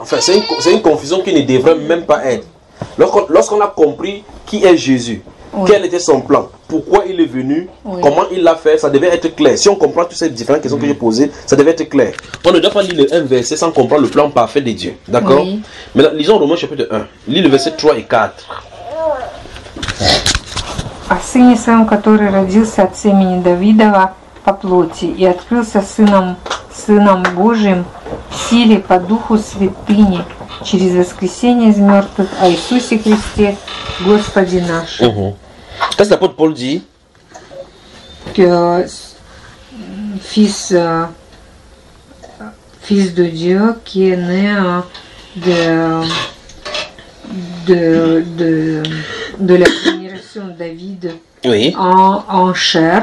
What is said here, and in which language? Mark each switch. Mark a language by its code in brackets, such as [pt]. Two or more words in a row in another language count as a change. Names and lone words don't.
[fr] Enfin, c'est une confusion qui ne devrait même pas être. Lorsqu'on a compris qui est Jésus, quel était son plan, pourquoi il est venu, comment il l'a fait, ça devait être clair. Si on comprend toutes ces différentes questions que j'ai posées, ça devait être clair. On ne doit pas lire un verset sans comprendre le plan parfait de Dieu. D'accord? Maintenant, lisons Romains chapitre 1. Lis le verset 3 et 4. [ru] О Сыне Своем, который родился от семени Давидова по плоти и открылся Сыном Божиим в силе по Духу Святыни через воскресение из мертвых о Иисусе Христе, Господе нашим. [fr] Qu'est-ce que l'apôtre Paul dit? Que fils de Dieu qui est né de la génération de David en chair.